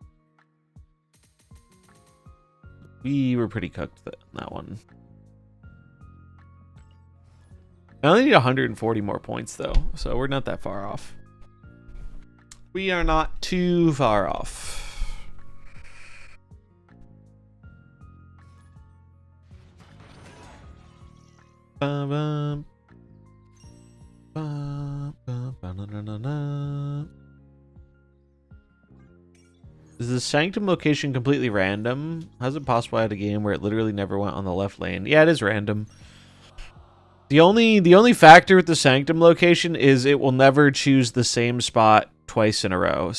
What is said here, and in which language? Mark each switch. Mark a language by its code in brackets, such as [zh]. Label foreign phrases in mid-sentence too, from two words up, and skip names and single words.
[en] We were pretty cooked in that one. I only need 140 more points, though, so we're not that far off. We are not too far off. Ba-bum. Ba-ba-ba-na-na-na. Is the Sanctum location completely random? How's it possible I had a game where it literally never went on the left lane? Yeah, it is random. The only factor with the Sanctum location is it will never choose the same spot twice in a row.